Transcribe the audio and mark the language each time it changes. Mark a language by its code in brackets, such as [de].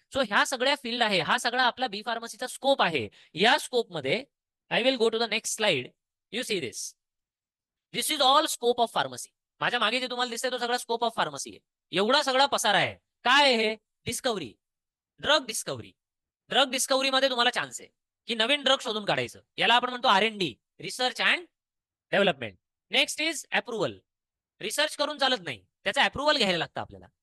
[mr] So ह्या सगळ्या field आहे, हा सगळा आपला बी फार्मसीचा स्कोप आहे. या स्कोप मध्ये [en] I will go to the next slide. You see this is all scope of pharmacy. [mr] माझ्या मागे जे तुम्हाला दिसतंय तो सगळा स्कोप ऑफ फार्मसी आहे. एवढा सगळा पसारा आहे. काय आहे हे? Discovery, drug discovery. Drug discovery मध्ये तुम्हाला चान्स आहे की नवीन ड्रग शोधून काढायचं, याला आपण म्हणतो R&D, research and development. [en] Next is approval. [mr] Research करून चालत नाही, त्याचं अप्रुव्हल घ्यायला लागतं आपल्याला.